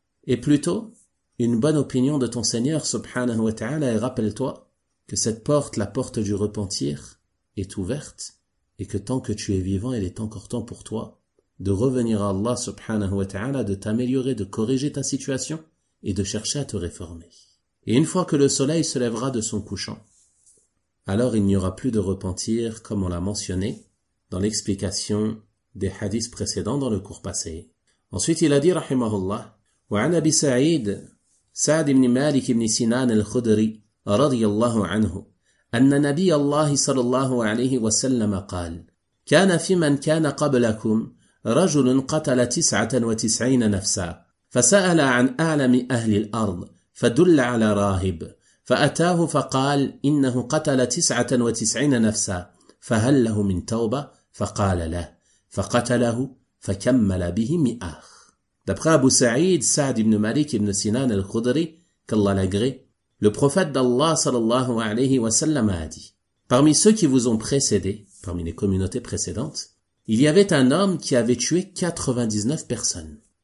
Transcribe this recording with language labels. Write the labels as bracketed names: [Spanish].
[French] Et plutôt, une bonne opinion de ton Seigneur, subhanahu wa ta'ala, et rappelle-toi que cette porte, la porte du repentir, est ouverte, et que tant que tu es vivant, il est encore temps pour toi de revenir à Allah, subhanahu wa ta'ala, de t'améliorer, de corriger ta situation, et de chercher à te réformer. Et une fois que le soleil se lèvera de son couchant, alors il n'y aura plus de repentir, comme on l'a mentionné dans l'explication des hadiths précédents dans le cours passé. Ensuite, il a dit, [Arabic] rahimahullah, وعن أبي سعيد سعد بن مالك بن سنان الخدري رضي الله عنه أن نبي الله صلى الله عليه وسلم قال كان في من كان قبلكم رجل قتل 99 نفسا فسأل عن أعلم أهل الأرض فدل على راهب فأتاه فقال إنه قتل 99 نفسا فهل له من توبة فقال لا فقتله فكمل به 100. [French] D'après Abu Sa'id, Sa'd ibn Malik ibn Sinan al-Khudri, qu'Allah l'agrée, le prophète d'Allah sallallahu alayhi wa sallam a dit, « Parmi ceux qui vous ont précédés, parmi les communautés précédentes, il y avait un homme qui avait tué 99 personnes.